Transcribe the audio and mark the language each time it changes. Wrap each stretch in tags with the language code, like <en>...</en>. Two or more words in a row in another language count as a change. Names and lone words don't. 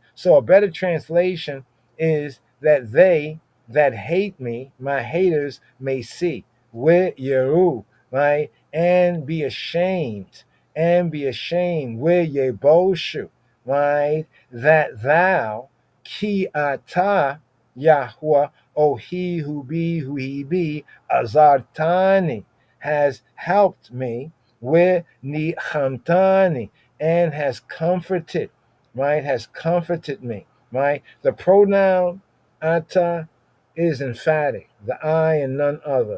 <en>So a better translation is that they that hate me, my haters, may see. We Yeru, right? And be ashamed. And be ashamed. We Yeboshu. Right, that thou,</en> <he>כי אתה,</he> <en>Yahuwah, O he who he be, azartani, has helped me, with nichamtani, and has comforted, right, has comforted me, right. The pronoun ata is emphatic, the I and none other.</en>